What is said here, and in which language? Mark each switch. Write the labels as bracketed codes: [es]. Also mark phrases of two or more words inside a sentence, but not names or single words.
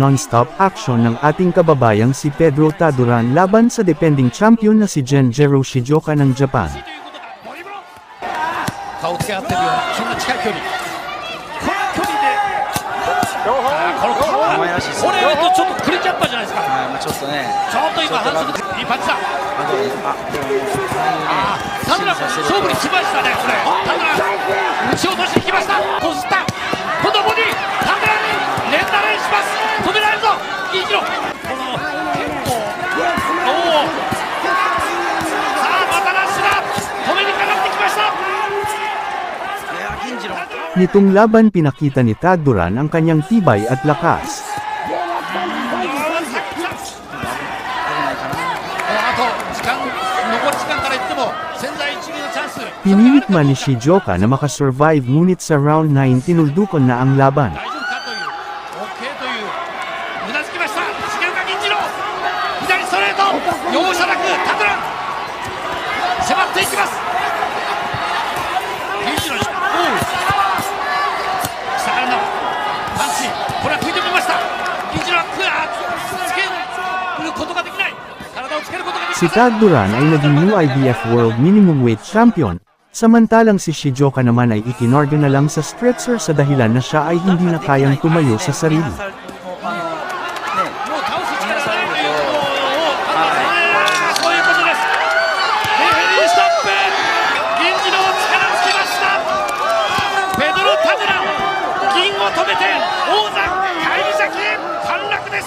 [en] non-stop action [tl] ng ating kababayang si Pedro Taduran laban sa defending champion na si Genjiro Shijoka ng Japan. [ja] 顔つけ合ってるようなそんな近い距離この距離でこの顔はこれちょっとくれちゃったじゃないですかちょっと今反則いいパンチだ田村勝負にしましたねこれ田村打ち落としてきましたこすった今度ボディ田村に連打連します止められるぞ銀次郎この結構おおさあまたラッシュだ止めにかかってきました [tl] Nitong laban pinakita ni Taduran ang kanyang tibay at lakas. [ja] あと残り時間から言っても千載一遇のチャンス [tl] Pinilit man ni Shijoka na makasurvive ngunit sa round 9 tinuldukon na ang laban. [ja] 大丈夫かという OK といううなずきました重岡銀次郎左ストレート容赦なくタクラン迫っていきます銀次郎下からのパンチこれは食い止めました銀次郎はつけることができない体をつけることができ [tl] Si [ja] ません [tl] Taduran ay naging [en] new IBF World Minimum Weight Champion, [tl] samantalang si Shijoka naman ay ikinorga na lang sa stretcher sa dahilan na siya ay hindi na kayang tumayo sa sarili. [ja] もう倒す力がないということを判断するそういうことですレフェリーストップ銀次郎力つきましたペドロ・タドラ銀を止めて王座返り咲き陥落です